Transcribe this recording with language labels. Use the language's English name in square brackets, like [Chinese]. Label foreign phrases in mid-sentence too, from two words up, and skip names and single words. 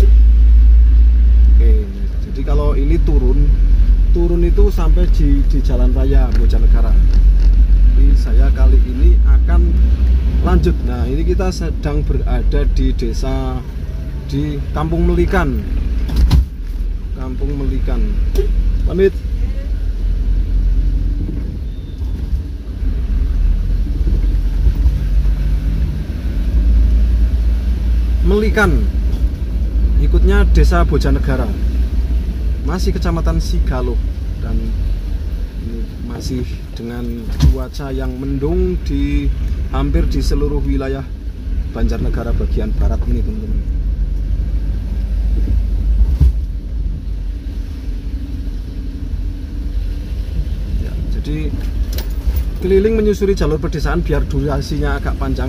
[Indonesian] Oke, jadi kalau ini turun itu sampai di jalan raya Bojanegara. Jadi saya kali ini akan lanjut. Nah, ini kita sedang berada di desa di Kampung Melikan. Kampung Melikan. Pamit. Melikan, ikutnya desa Bojanegara, masih kecamatan Sigalo, dan ini masih dengan cuaca yang mendung di hampir di seluruh wilayah Banjarnegara bagian barat ini teman-teman. Ya, jadi keliling menyusuri jalur pedesaan biar durasinya agak panjang.